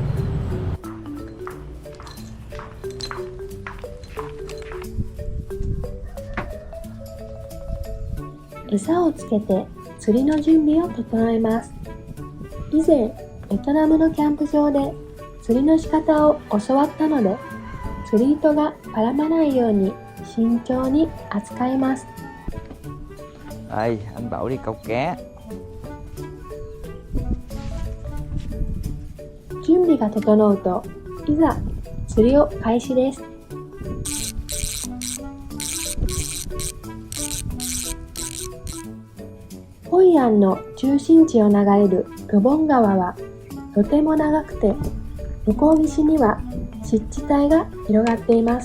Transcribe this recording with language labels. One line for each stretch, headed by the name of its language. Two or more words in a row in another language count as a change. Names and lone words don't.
Japanese: 餌をつけて釣りの準備を整えます。以前、ベトナムのキャンプ場で釣りの仕方を教わったので、釣り糸が絡まないように慎重に扱います。
Vietnamese: Ê, anh bảo đi câu cá.
Japanese: 準備が整うと、いざ釣りを開始です。ホイアンの中心地を流れるルボン川はとても長くて、向こう岸には湿地帯が広がっています。